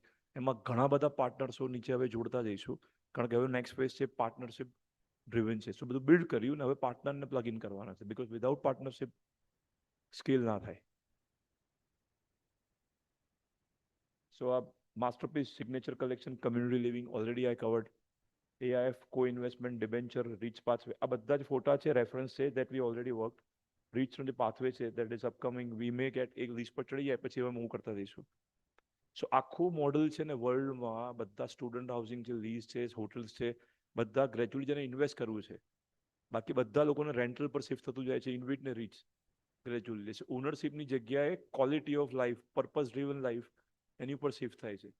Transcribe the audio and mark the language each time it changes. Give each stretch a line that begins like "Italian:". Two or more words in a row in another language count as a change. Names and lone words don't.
Gujarati: એમાં ઘણા બધા પાર્ટનર્સો નીચે હવે જોડતા જઈશું, કારણ કે હવે
English: next phase
Gujarati: છે
English: partnership driven
Gujarati: છે. સો બધું બિલ્ડ કર્યું ને હવે પાર્ટનરને
English: plug in
Gujarati: કરવાના છે,
English: because without partnership scale
Gujarati: ના થાય.
English: so આ masterpiece, signature collection, community living already I covered. AIF, co-investment, debenture, reach pathway,
Gujarati: આ બધા જ ફોટા છે, રેફરન્સ છે,
English: that we already worked.
Gujarati: Reach નો જે pathway છે,
English: that is upcoming. We may get
Gujarati: એક લિસ્ટ પર ચડી જાય પછી હવે મૂવ કરતા જઈશું. સો આખું મોડલ છે ને વર્લ્ડમાં બધા
English: student housing
Gujarati: છે, લીઝ છે, હોટલ્સ છે, બધા ગ્રેજ્યુઅલી જેને ઇન્વેસ્ટ કરવું છે, બાકી બધા લોકોને રેન્ટલ પર શિફ્ટ થતું જાય છે, ઇન્વિટ ને રીચ ગ્રેજ્યુઅલી. ઓનરશિપની જગ્યાએ
English: quality of life, purpose driven life,
Gujarati: એની ઉપર શિફ્ટ થાય છે.